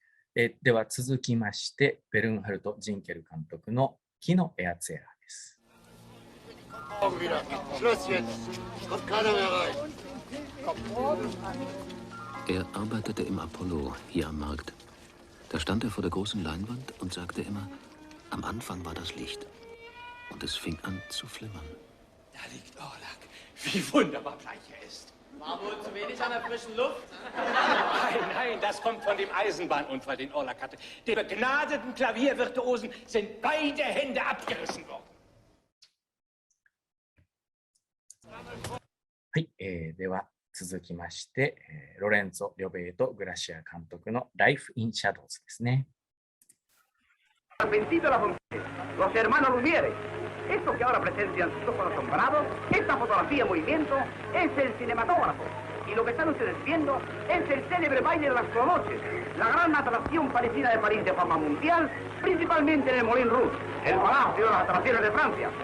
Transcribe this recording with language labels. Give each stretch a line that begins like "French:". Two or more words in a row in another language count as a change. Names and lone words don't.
Japanese: では続きまして、ベルンハルト・ジンケル監督の木のエアツェラーです。
German: Arbeitete im Apollo hier am Markt. Da stand vor der großen Leinwand und sagte immer, am Anfang war das Licht. Und es fing an zu flimmern. Da liegt Orlak. Wie wunderbar bleich er ist. War wohl zu wenig an der frischen Luft? Nein, das kommt von dem Eisenbahnunfall, den Orlak hatte. Den begnadeten Klaviervirtuosen sind beide Hände abgerissen worden.
Japanese: はい、では続きまして、ロレンツォ・リョベート・グラシア監督のライフ・イン・シャドウズですね。
Spanish: Los hermanos Lumiere. Esto que ahora presencian sus ojos asombrados, esta fotografía en movimiento, es el cinematógrafo. Y lo que están ustedes viendo es el célebre baile de las clonoches, la gran atracción parisina de París de fama mundial, principalmente en el Moulin Rouge, el palacio de las atracciones de Francia.